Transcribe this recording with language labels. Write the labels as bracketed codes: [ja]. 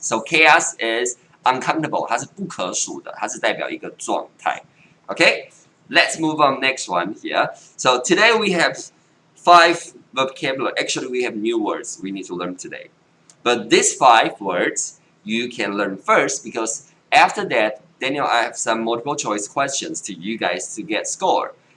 [en] So chaos is uncountable. [zh] 它是不可数的，它是代表一个状态。 [en] Okay, let's move on next one here. So today we have 5 vocabulary. Actually, we have new words we need to learn today. But these 5 words you can learn first because after that, Daniel, I have some multiple choice questions to you guys to get score.